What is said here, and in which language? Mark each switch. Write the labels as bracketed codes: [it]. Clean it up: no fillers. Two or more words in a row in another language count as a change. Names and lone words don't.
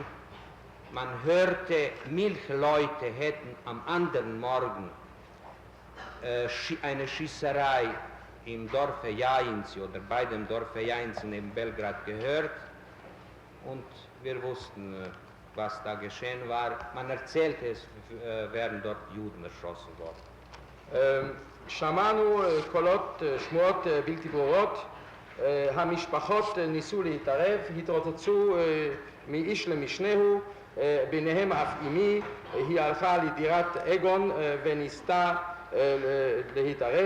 [de] Man hörte, Milchleute hätten am anderen Morgen eine Schießerei im Dorfe Jajinci oder bei dem Dorfe Jajinci neben Belgrad gehört, und wir wussten, was da geschehen war. Man erzählte, es wären dort Juden erschossen worden. [he] שמענו קולות, שמועות בלתי ברורות. המשפחות ניסו להתערב, התרוצצו מאיש למשנהו, ביניהם אף אמי. היא הלכה לדירת אגון וניסתה להתערב.